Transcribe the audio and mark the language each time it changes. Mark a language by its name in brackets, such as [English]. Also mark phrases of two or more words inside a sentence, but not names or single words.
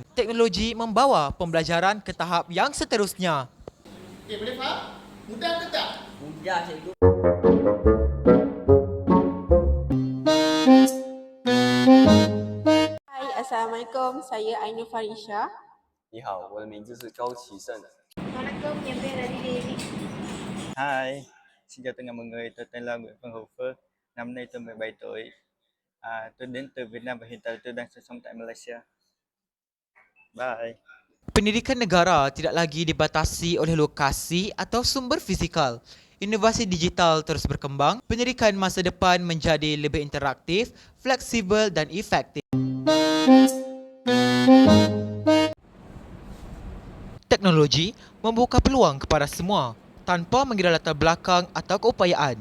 [Malay] Teknologi membawa pembelajaran ke tahap yang seterusnya. Okey, boleh faham? Mudah ke tak? Mudah cikgu. Hai, Assalamualaikum. Saya Ainul Farisha. [Chinese] 你好，我的名字是高启胜。 [Malay] Assalamualaikum, yang dari David. [Vietnamese] Hi, xin chào tất cả mọi người, tôi tên là Nguyễn Văn Hữu Phước, năm nay tôi 17 tuổi. Tôi đến từ Việt Nam và hiện tại tôi đang sinh sống tại Malaysia. Bye. [Malay] Pendidikan negara tidak lagi dibatasi oleh lokasi atau sumber fizikal. Inovasi digital terus berkembang, pendidikan masa depan menjadi lebih interaktif, fleksibel dan efektif. Teknologi membuka peluang kepada semua tanpa mengira latar belakang atau keupayaan.